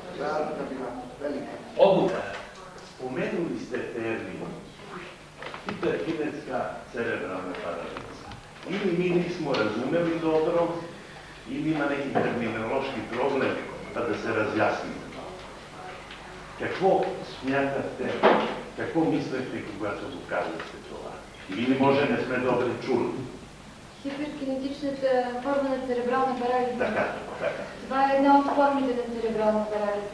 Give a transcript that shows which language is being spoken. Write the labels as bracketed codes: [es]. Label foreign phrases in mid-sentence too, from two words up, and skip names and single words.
[sr] Obuka. Spomenuli ste termin hiperkinetska cerebralna paraliza. Ili mi nismo razumeli dobro, ili ima neki terminološki problem, pa da se razjasnimo. [bg] Какво смятате, какво мислите, когато го казвате това? Или може не сме добре чули? Хиперкинетичната форма на церебрална парализа. Така. Това е една от формите на церебрална парализа.